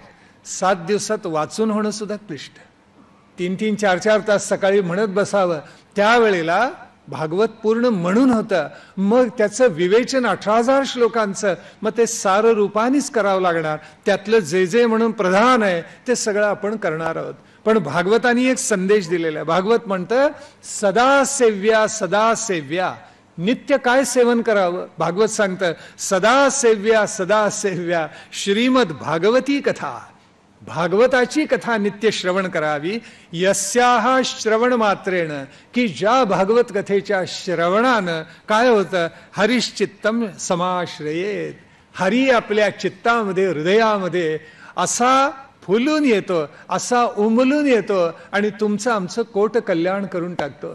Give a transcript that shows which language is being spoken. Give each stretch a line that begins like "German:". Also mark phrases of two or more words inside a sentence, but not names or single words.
Marathi: 7 दिवसात वाचून होणं सुद्धा क्लिष्ट. 3-3, 4-4 तास सकाळी म्हणत बसावं, त्यावेळेला भागवत पूर्ण म्हणून होतं. मग त्याचं विवेचन 18,000 श्लोकांचं, मग ते सार रूपानेच करावं लागणार. त्यातलं जे जे म्हणून प्रधान आहे ते सगळं आपण करणार आहोत. पण भागवतानी एक संदेश दिलेला आहे. भागवत म्हणतं
Sanskrit: सदा सेव्या सदा सेव्या.
Marathi: नित्य काय सेवन करावं भागवत सांगतं,
Sanskrit: सदा सेव्या सदा सेव्या श्रीमद भागवती कथा.
Marathi: भागवताची कथा नित्य श्रवण करावी.
Sanskrit: यस्याः श्रवण मात्रेण,
Marathi: की ज्या भागवत कथेच्या श्रवणानं काय होतं,
Sanskrit: हरिश्चित्तम समाश्रयेत.
Marathi: हरी आपल्या चित्तामध्ये, हृदयामध्ये असा फुलून येतो, असा उमलून येतो आणि तुमचं आमचं कोट कल्याण करून टाकतो.